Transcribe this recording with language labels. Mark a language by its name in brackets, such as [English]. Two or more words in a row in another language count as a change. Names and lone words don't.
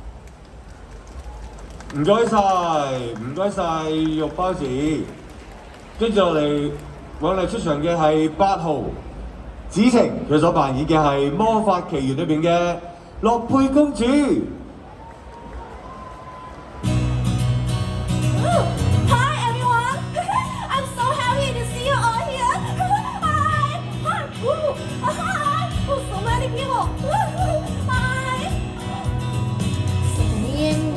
[Cantonese] 唔該晒肉包子。跟住落嚟為我哋出場嘅係8號子晴，佢所扮演嘅係《魔法奇緣》裏邊嘅樂佩公主。 [English] Hi everyone! I'm so happy to see you all here. Hi! Hi! Ooh, hi! Oh, so many people. Hi! 7 a.m.